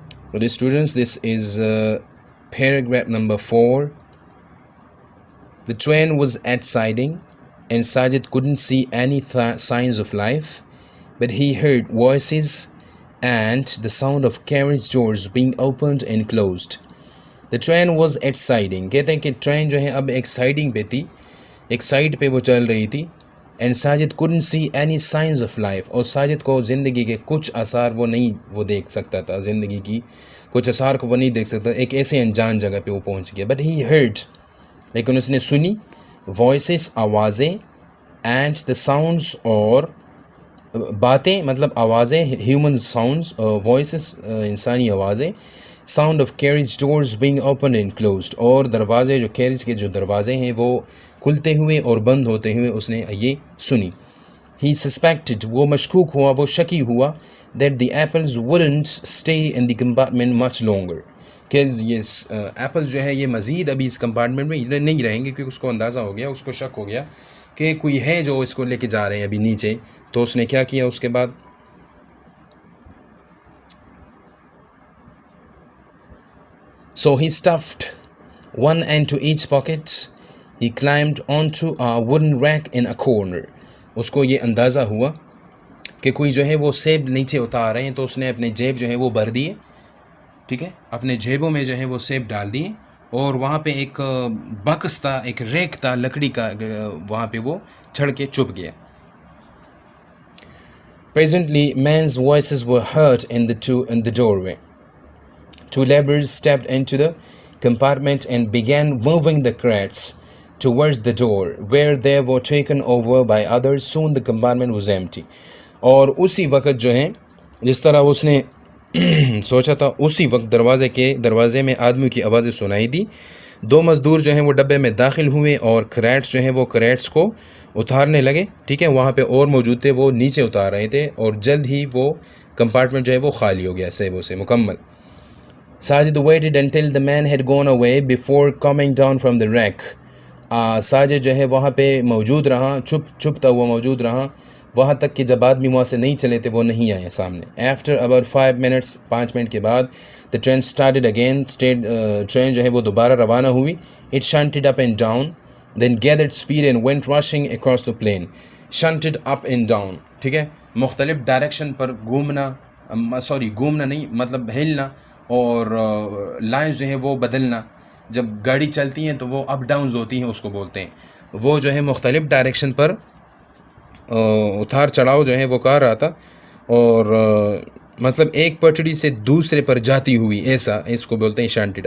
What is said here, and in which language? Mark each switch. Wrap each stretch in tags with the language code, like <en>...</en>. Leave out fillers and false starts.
<en>For the students, this is paragraph number 4. The train was at siding and Sajid couldn't see any signs of life, but he heard voices and the sound of carriage doors being opened and closed. The train was at siding.</en> <hi>कहते हैं कि train जो है अब एक siding पे थी, एक साइड पे वो चल रही थी. And Sajid</hi> <en>couldn't see any signs of life,</en> <hi>और साजिद को ज़िंदगी के कुछ आसार वो देख सकता था, ज़िंदगी की कुछ आसार को वो नहीं देख सकता. एक ऐसे अनजान जगह पे वो पहुंच गया.</hi> <en>but he heard,</en> <hi>लेकिन उसने सुनी,</hi> <en>voices</en> <hi>आवाज़ें,</hi> <en>and the sounds</en> <hi>और बातें मतलब आवाज़ें,</hi> <en>human sounds,</en> <hi>वॉइसेस इंसानी आवाज़ें,</hi> <en>sound of carriage doors being open and closed,</en> <hi>और दरवाज़े जो कैरेज के जो दरवाज़े हैं वो खुलते हुए और बंद होते हुए उसने ये सुनी.</hi> <en>he suspected,</en> <hi>वो मशकूक हुआ, वो शकी हुआ,</hi> <en>that the apples wouldn't stay in the compartment much longer,</en> <hi>कि ये एप्पल्स जो है ये मज़ीद अभी इस कंपार्टमेंट में नहीं रहेंगे, क्योंकि उसको अंदाज़ा हो गया, उसको शक हो गया कि कोई है जो इसको लेके जा रहे हैं अभी नीचे. तो उसने क्या किया उसके बाद,</hi> <en>so he stuffed one end to each pocket. He climbed onto a wooden rack in a corner.</en> <hi>उसको ये अंदाज़ा हुआ कि कोई जो है वो सेब नीचे उतार रहे हैं, तो उसने अपने जेब जो है वो भर दिए, ठीक है, अपने जेबों में जो है वो सेब डाल दिए, और वहाँ पे एक बक्स था, एक रैक था लकड़ी का, वहाँ पे वो चढ़ के छुप गया.</hi> <en>Presently, men's voices were heard in the doorway. Two laborers stepped into the compartment and began moving the crates towards the door, where they were taken over by others. Soon the compartment was empty.</en> <hi>और उसी वक्त जो है, जिस तरह उसने सोचा था, उसी वक्त दरवाज़े में आदमी की आवाज़ें सुनाई दी. दो मज़दूर जो हैं वो डब्बे में दाखिल हुए और क्रेट्स जो हैं वो क्रेट्स को उतारने लगे, ठीक है. वहाँ पे और मौजूद थे, वो नीचे उतार रहे थे, और जल्द ही वो कंपार्टमेंट जो है वो खाली हो गया सेबों से मुकम्मल.</hi> <en>Sajid waited until the man had gone away before coming down from the rack.</en> <hi>Sajid जो है वहाँ पे मौजूद रहा, छुपता हुआ मौजूद रहा, वहाँ तक कि जब आदमी वहाँ से नहीं चले थे वो नहीं आए सामने.</hi> <en>After about 5 minutes,</en> <hi>5 मिनट के बाद,</hi> <en>the train started again.</en> <hi>Train जो है वो दोबारा रवाना हुई.</hi> <en>It shunted up and down, then gathered speed and went rushing across the plain. Shunted up and down,</en> <hi>ठीक है, मुख्तलिफ डायरेक्शन पर घूमना नहीं, मतलब हिलना, और लाइन्स जो है वो बदलना. जब गाड़ी चलती हैं तो वो अप डाउन्स होती हैं, उसको बोलते हैं. वो जो है मुख्तलिफ डायरेक्शन पर उतार चढ़ाव जो है वो कर रहा था, और मतलब एक पटड़ी से दूसरे पर जाती हुई, ऐसा इसको बोलते हैं शंटेड.</hi>